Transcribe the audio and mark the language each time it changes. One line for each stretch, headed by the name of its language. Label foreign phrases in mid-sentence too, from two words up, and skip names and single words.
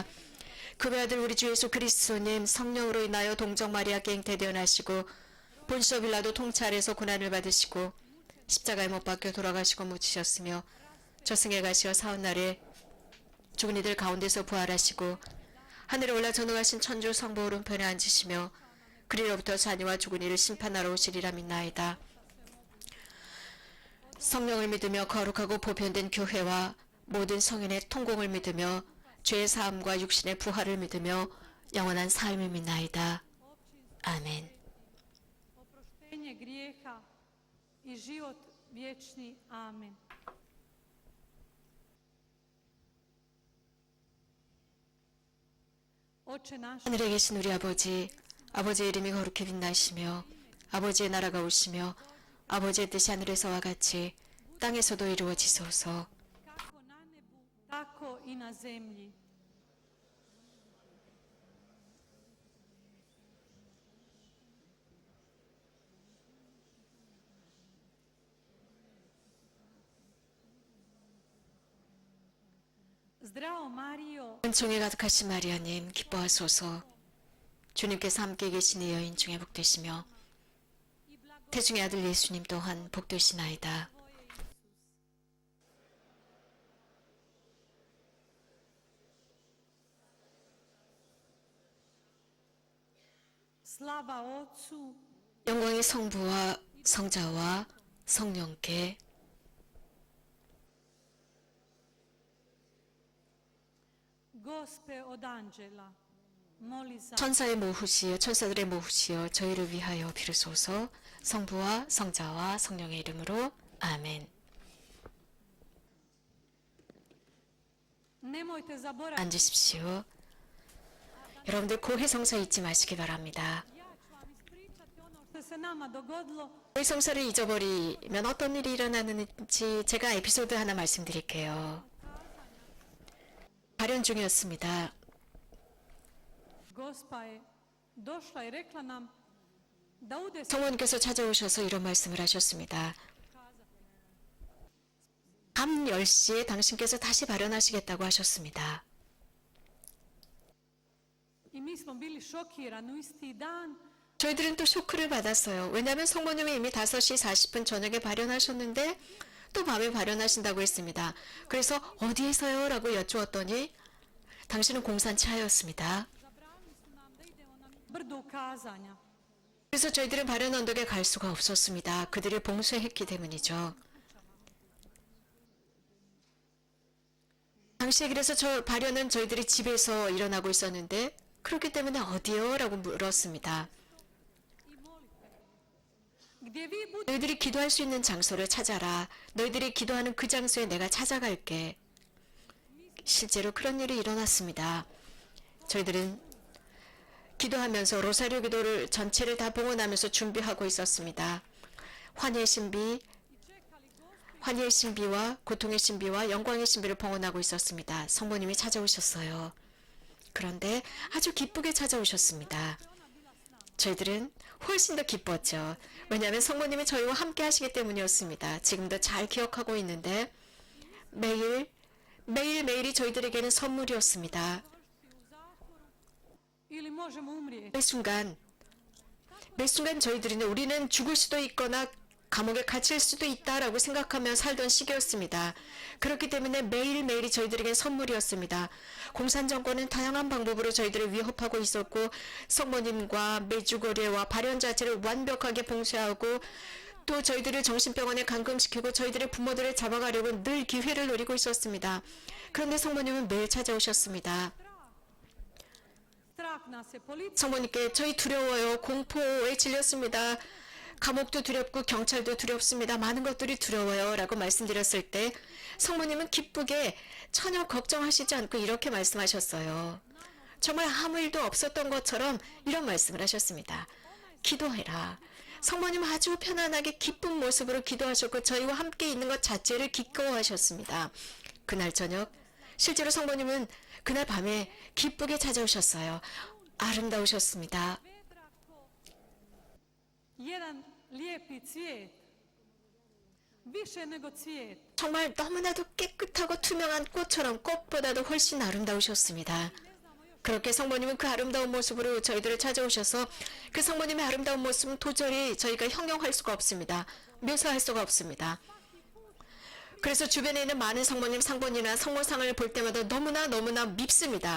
Korean: 그 외아들 우리 주 예수 그리스도님 성령으로 인하여 동정 마리아께 잉태되어나시고 본시오 빌라도 통찰에서 고난을 받으시고 십자가에 못 박혀 돌아가시고 묻히셨으며 저승에 가시어 사흘날에 죽은 이들 가운데서 부활하시고 하늘에 올라 전능하신 천주 성부 오른편에 앉으시며 그리로부터 자녀와 죽은 이를 심판하러 오시리라 믿나이다. 성령을 믿으며 거룩하고 보편된 교회와 모든 성인의 통공을 믿으며 죄의 사함과 육신의 부활을 믿으며 영원한 삶을 믿나이다. 아멘.
Croatian: oproštenje grijeha i život vječni. Amen. Oče naš,
Korean: 하늘에 계신 우리 아버지, 아버지의 이름이 거룩히 빛나시며 아버지의 나라가 오시며 아버지의 뜻이 하늘에서와 같이 땅에서도 이루어지소서.
Croatian: kako na nebu, tako i na zemlji. Zdravo Mario,
Korean: 은총에 가득하신 마리아님 기뻐하소서. 주님께서 함께 계신 이 여인 중에 복되시며 태중의 아들 예수님 또한 복되시나이다.
Croatian: slava Otcu
Korean: 영광의 성부와 성자와 성령께
Croatian: Gospe od anđela, moli za
Korean: 천사의 모후시여 천사들의 모후시여 저희를 위하여 비로소서. 성부와 성자와 성령의 이름으로 아멘.
Croatian: Nemojte zaboraviti,
Korean: 앉으십시오. 여러분들 고해성사 잊지 마시기 바랍니다.
Croatian: ja ću vam ispričati ono što se nama dogodilo
Korean: 고해성사를 잊어버리면 어떤 일이 일어나는지 제가 에피소드 하나 말씀드릴게요. 발연 중이었습니다.
Croatian: Gospa je došla i rekla nam da u 10
Korean: 성모님께서 찾아오셔서 이런 말씀을 하셨습니다. 밤 10시에 당신께서 다시 발연하시겠다고 하셨습니다.
Croatian: i mi smo bili šokirani u isti dan.
Korean: 저희들은 또 쇼크를 받았어요. 왜냐하면 성모님이 이미 5시 40분 저녁에 발연하셨는데 또 밤에 발연하신다고 했습니다. 그래서 어디에서요? 라고 여쭈었더니 당신은 공산차였습니다.
Croatian: Zabranili su nam da idemo na brdo ukazanja.
Korean: 그래서 저희들은 발연 언덕에 갈 수가 없었습니다. 그들을 봉쇄했기 때문이죠. 당시에 그래서 저 발연은 저희들이 집에서 일어나고 있었는데 그렇기 때문에 어디요? 라고 물었습니다.
Croatian: Gdje vi budete
Korean: 너희들이 기도할 수 있는 장소를 찾아라. 너희들이 기도하는 그 장소에 내가 찾아갈게. 실제로 그런 일이 일어났습니다. 저희들은 기도하면서 로사리오 기도를 전체를 다 봉헌하면서 준비하고 있었습니다. 환희의 신비, 환희의 신비와 고통의 신비와 영광의 신비를 봉헌하고 있었습니다. 성모님이 찾아오셨어요. 그런데 아주 기쁘게 찾아오셨습니다. 저희들은 훨씬 더 기뻤죠. 왜냐하면 성모님이 저희와 함께 하시기 때문이었습니다. 지금도 잘 기억하고 있는데 매일매일이 저희들에게는 선물이었습니다.
Croatian: ili možemo umrijeti.
Korean: 매 순간 저희들은 우리는 죽을 수도 있거나 감옥에 갇힐 수도 있다라고 생각하며 살던 시기였습니다. 그렇기 때문에 매일매일이 저희들에게 선물이었습니다. 공산정권은 다양한 방법으로 저희들을 위협하고 있었고 성모님과 매주거래와 발연자체를 완벽하게 봉쇄하고 또 저희들을 정신병원에 감금시키고 저희들의 부모들을 잡아가려고 늘 기회를 노리고 있었습니다. 그런데 성모님은 매일 찾아오셨습니다.
Croatian: Strah nas je, policija
Korean: 성모님께 저희 두려워요. 공포에 질렸습니다. 감옥도 두렵고 경찰도 두렵습니다. 많은 것들이 두려워요. 라고 말씀드렸을 때 성모님은 기쁘게 전혀 걱정하시지 않고 이렇게 말씀하셨어요. 정말 아무 일도 없었던 것처럼 이런 말씀을 하셨습니다. 기도해라. 성모님 아주 편안하게 기쁜 모습으로 기도하셨고 저희와 함께 있는 것 자체를 기꺼워하셨습니다. 그날 저녁 실제로 성모님은 그날 밤에 기쁘게 찾아오셨어요. 아름다우셨습니다.
Croatian: jedan lijepi cvijet. Više nego cvijet.
Korean: 정말 너무나도 깨끗하고 투명한 꽃처럼 꽃보다도 훨씬 아름다우셨습니다. 그렇게 성모님은 그 아름다운 모습으로 저희들을 찾아오셔서 그 성모님의 아름다운 모습은 도저히 저희가 형용할 수가 없습니다. 묘사할 수가 없습니다. 그래서 주변에 있는 많은 성모님 상본이나 성모상을 볼 때마다 너무나 밉습니다.